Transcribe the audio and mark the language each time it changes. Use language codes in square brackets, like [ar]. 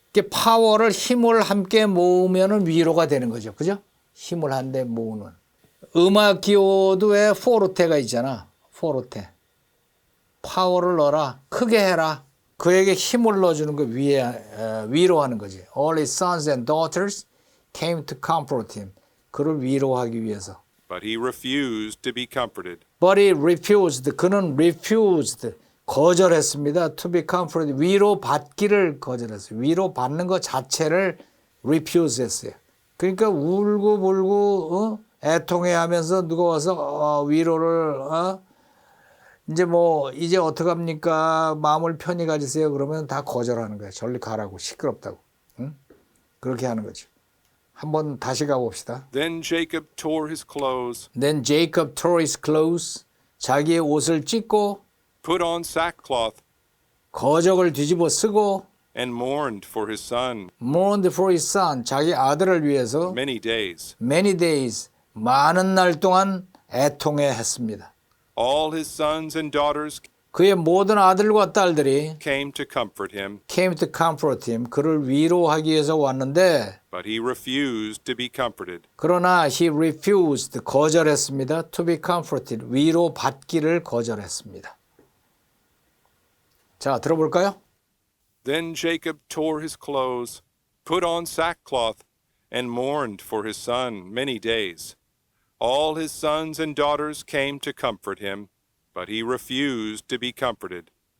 [ko] 파워를, 힘을 함께 모으면 위로가 되는 거죠. 그죠? 힘을 한데 모으는. 음악 기호도 왜 포르테가 있잖아. 포르테. 파워를 넣어라. 크게 해라. 그에게 힘을 넣어주는 거 위로하는 거지. [en] All his sons and daughters came to comfort him. [ko] 그를 위로하기 위해서. [en] But he refused to be comforted. But he refused. [ko] 그는 [en] refused. [ko] 거절했습니다. [en] To be comforted. [ko] 위로 받기를 거절했어요. 위로 받는 것 자체를 refuse 했어요. 그러니까 울고 불고 애통해하면서 누가 와서 위로를 이제 이제 어떡합니까? 마음을 편히 가지세요. 그러면 다 거절하는 거예요. 저리 가라고. 시끄럽다고. 응? 그렇게 하는 거죠. 한번 다시 가봅시다. [en] Then Jacob tore his clothes, Then Jacob tore his clothes. [ko] 자기의 옷을 찢고 [en] put on sackcloth, [ko] 거적을 뒤집어 쓰고 [en] and mourned for his son mourned for his son. [ko] 자기 아들을 위해서 [en] many days. many days. [ko] 많은 날 동안 애통해 했습니다. [en] All his sons and daughters [ko] 그의 모든 아들과 딸들이 [en] came to comfort him, came to comfort him. [ko] 그를 위로하기 위해서 왔는데 [en] but he refused to be comforted. [ko] 그러나 [en] he refused. [ko] 거절했습니다. [en] To be comforted. [ko] 위로 받기를 거절했습니다. 자, 들어볼까요? [en] Then Jacob tore his clothes, put on sackcloth, and mourned for his son many days. All his sons and daughters came to comfort him, but he refused to be comforted.